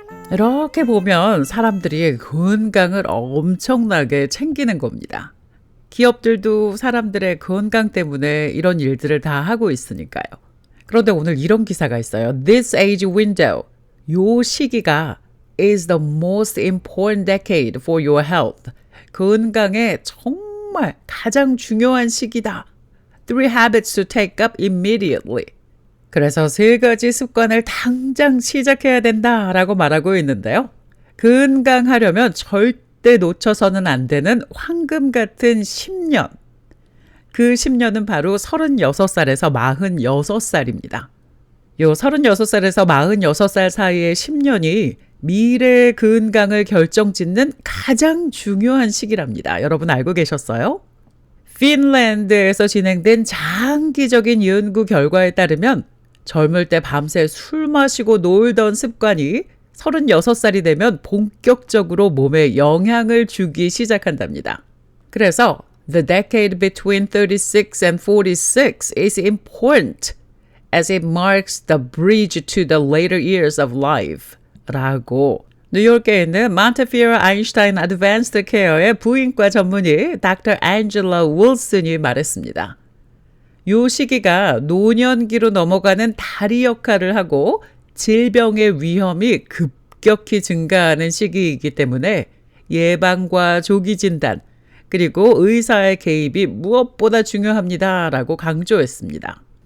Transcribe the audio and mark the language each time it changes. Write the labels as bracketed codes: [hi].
[ko] 이렇게 보면 사람들이 건강을 엄청나게 챙기는 겁니다. 기업들도 사람들의 건강 때문에 이런 일들을 다 하고 있으니까요. 그런데 오늘 이런 기사가 있어요. [en] This age window, [ko] 요 시기가 [en] is the most important decade for your health. [ko] 건강에 정말 가장 중요한 시기다. [en] 3 habits to take up immediately. [ko] 그래서 3가지 습관을 당장 시작해야 된다라고 말하고 있는데요. 건강하려면 절대 놓쳐서는 안 되는 황금 같은 10년. 그 10년은 바로 36살에서 46살입니다. 요 36살에서 46살 사이의 10년이 미래의 건강을 결정짓는 가장 중요한 시기랍니다. 여러분 알고 계셨어요? 핀란드에서 진행된 장기적인 연구 결과에 따르면 젊을 때 밤새 술 마시고 놀던 습관이 36살이 되면 본격적으로 몸에 영향을 주기 시작한답니다. 그래서 [en] The decade between 36 and 46 is important as it marks the bridge to the later years of life [ko] 라고 뉴욕에 있는 몬테피어러 아인슈타인 어드밴스드 케어의 부인과 전문의 닥터 앤젤라 윌슨이 말했습니다. 요 시기가 노년기로 넘어가는 다리 역할을 하고 질병의 위험이 급격히 증가하는 시기이기 때문에 예방과 조기 진단 그리고 의사의 개입이 무엇보다 중요합니다라고 강조했습니다.